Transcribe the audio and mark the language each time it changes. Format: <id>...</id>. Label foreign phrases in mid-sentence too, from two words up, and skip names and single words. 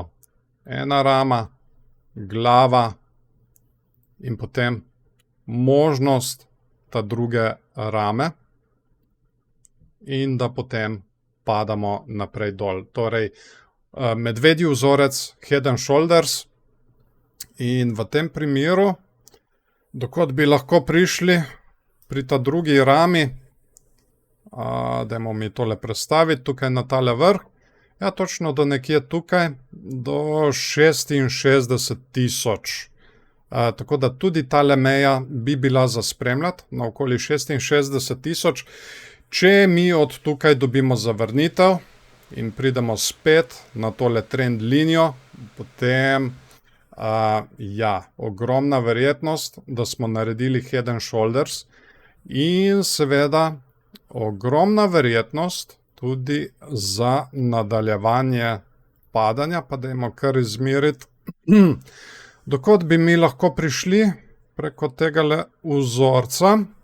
<sl>Ena rama, glava in potem možnost ta druge rame in da potem padamo naprej dol. Torej, medvedji vzorec,</sl> <en>head and shoulders</en> <sl>in v tem primeru, dokot bi lahko prišli pri ta drugi rami, dajmo mi tole predstaviti, tukaj na tale vrh, ja, točno do nekje tukaj, do 66.000. Tako da tudi tale meja bi bila za spremljati, na okoli 66.000. Če mi od tukaj dobimo zavrnitev in pridemo spet na tole trend linijo, potem ja, ogromna verjetnost, da smo naredili</sl> <en>head and shoulders</en> <sl>in seveda ogromna verjetnost tudi za nadaljevanje padanja, pa dajmo kar izmeriti, dokot bi mi lahko prišli preko tegale vzorca.</sl>